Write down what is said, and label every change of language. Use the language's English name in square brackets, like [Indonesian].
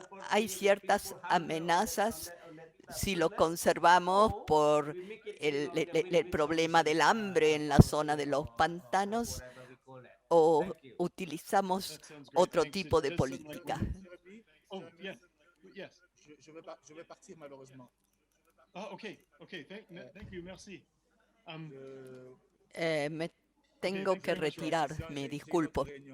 [Spanish] Hay ciertas amenazas si lo conservamos por el problema del hambre en la zona de los pantanos, o utilizamos otro tipo de política. [French] Je vais partir malheureusement. [English] Thank you, [French] merci. [Spanish] Me tengo que retirar, me disculpo.